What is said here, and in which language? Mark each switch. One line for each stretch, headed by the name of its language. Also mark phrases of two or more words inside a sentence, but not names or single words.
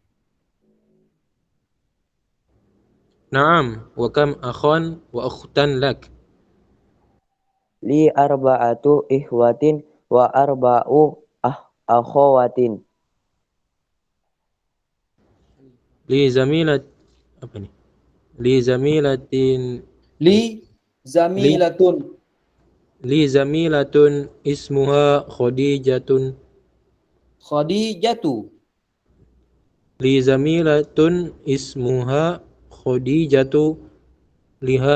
Arabic: نعم وكم أخا وأختا لك. لي أربعة إخوة وأربع أخوات. لي زميلة
Indonesian: apa nih?
Arabic: لي زميلة لي زميلة. لي زميلة اسمها خديجة. Khadijatu. لي زميلة اسمها خديجة لها